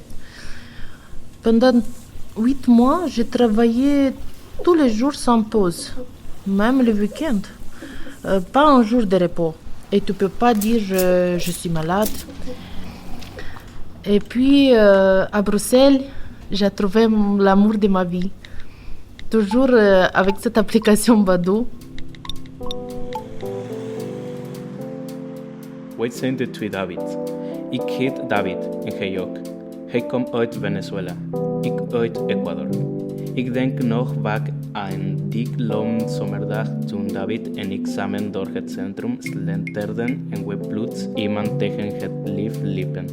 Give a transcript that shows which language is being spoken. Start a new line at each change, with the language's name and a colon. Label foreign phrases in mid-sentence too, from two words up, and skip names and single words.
French: Pendant 8 mois, j'ai travaillé tous les jours sans pause, même le week-end. Pas un jour de repos. Et tu peux pas dire je suis malade. Et puis, à Bruxelles, j'ai trouvé l'amour de ma vie. Toujours avec cette application Badoo.
Dutch: Wij zijn de twee Davids. Ik heet David en hij ook. Hij komt uit Venezuela. Ik uit Ecuador. Ik denk nog vaak aan die lange zomerdag toen David en ik samen door het centrum slenterden en we plots iemand tegen het lief liepen.